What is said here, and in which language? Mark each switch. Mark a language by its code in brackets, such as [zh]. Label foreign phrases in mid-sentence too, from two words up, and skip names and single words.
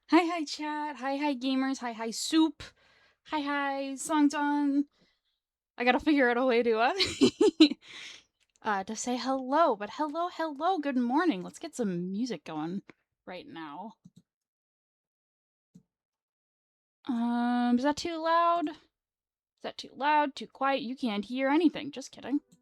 [en] hi chat, hi gamers, hi soup, hi Songton. I gotta figure out a way to to say hello, but hello, good morning. Let's get some music going right now. Is that too loud? Is that too loud? Too quiet? You can't hear anything. Just kidding.